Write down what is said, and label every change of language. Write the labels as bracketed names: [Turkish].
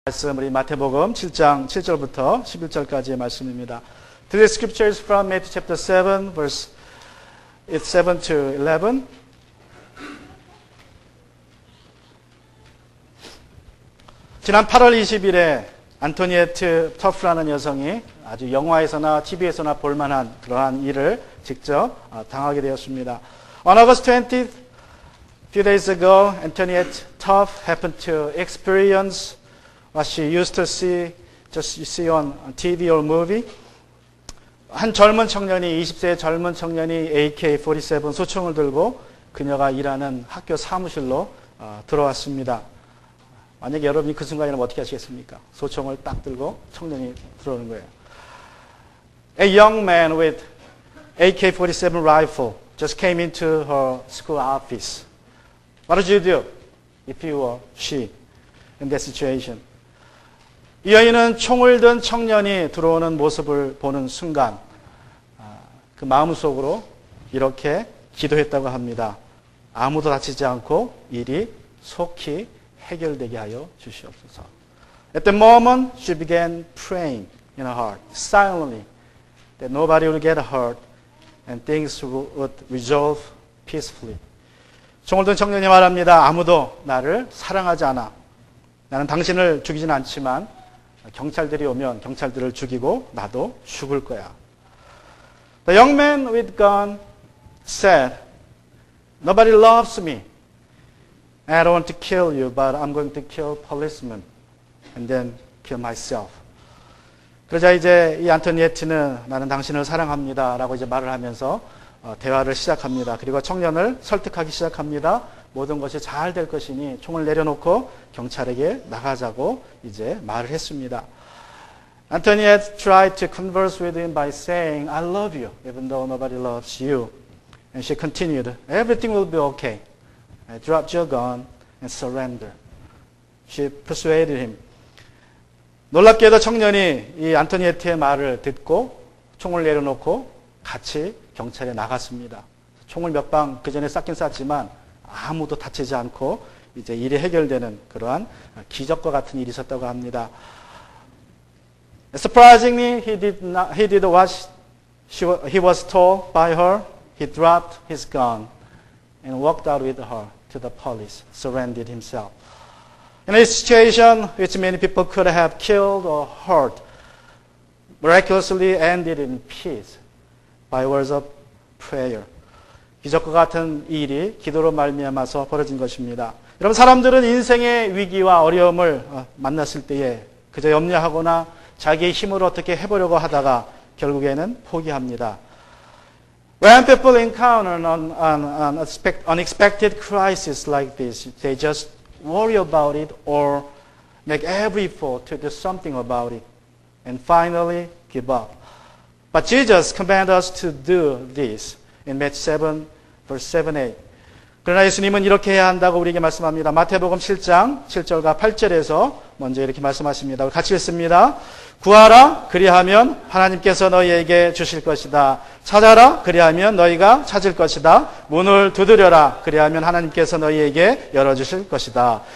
[Korean] 말씀 우리 마태복음 7장 7절부터 11절까지의 말씀입니다. [English] Today's scripture is from Matthew chapter 7 verse 7 to 11. [Korean] 지난 8월 20일에 안토니에트 터프라는 여성이 아주 영화에서나 TV에서나 볼만한 그러한 일을 직접 당하게 되었습니다. [English] On August 20th, few days ago, Antoinette Tough happened to experience what she used to see on TV or movie. [Korean] 한 젊은 청년이 20세의 젊은 청년이 AK-47 소총을 들고 그녀가 일하는 학교 사무실로 들어왔습니다. 만약에 여러분이 그 순간이라면 어떻게 하시겠습니까? 소총을 딱 들고 청년이 들어오는 거예요. [English] A young man with AK-47 rifle just came into her school office. What would you do if you were she in that situation? [Korean] 이 여인은 총을 든 청년이 들어오는 모습을 보는 순간 그 마음속으로 이렇게 기도했다고 합니다. 아무도 다치지 않고 일이 속히 해결되게 하여 주시옵소서. [English] At the moment, she began praying in her heart, silently, that nobody would get hurt and things would resolve peacefully. [Korean] 총을 든 청년이 말합니다. 아무도 나를 사랑하지 않아. 나는 당신을 죽이진 않지만 경찰들이 오면 경찰들을 죽이고 나도 죽을 거야. [English] The young man with gun said, Nobody loves me. I don't want to kill you, but I'm going to kill policemen and then kill myself. [Korean] 그러자 이제 이 안토니에트는 나는 당신을 사랑합니다 라고 이제 말을 하면서 대화를 시작합니다. 그리고 청년을 설득하기 시작합니다. 모든 것이 잘 될 것이니 총을 내려놓고 경찰에게 나가자고 이제 말을 했습니다. [English] Antoinette tried to converse with him by saying, I love you, even though nobody loves you. And she continued, Everything will be okay. Drop your gun and surrender. She persuaded him. [Korean] 놀랍게도 청년이 이 안토니에트의 말을 듣고 총을 내려놓고 같이 경찰에 나갔습니다. 총을 몇 방 그 전에 쐈긴 쐈지만 아무도 다치지 않고 이제 일이 해결되는 그러한 기적과 같은 일이 있었다고 합니다. [English] Surprisingly, he did what he was told by her. He dropped his gun and walked out with her to the police, surrendered himself. In a situation which many people could have killed or hurt, miraculously ended in peace by words of prayer. [Korean] 기적과 같은 이 일이 기도로 말미암아서 벌어진 것입니다. 여러분, 사람들은 인생의 위기와 어려움을 만났을 때에 그저 염려하거나 자기의 힘으로 어떻게 해보려고 하다가 결국에는 포기합니다. [English] When people encounter an unexpected crisis like this, they just worry about it or make every effort to do something about it and finally give up. But Jesus commanded us to do this in Matthew 7, verse 7, 8. [Korean] 그러나 예수님은 이렇게 해야 한다고 우리에게 말씀합니다. 마태복음 7장 7절과 8절에서 먼저 이렇게 말씀하십니다. 같이 읽습니다. 구하라 그리하면 하나님께서 너희에게 주실 것이다. 찾아라 그리하면 너희가 찾을 것이다. 문을 두드려라 그리하면 하나님께서 너희에게 열어주실 것이다.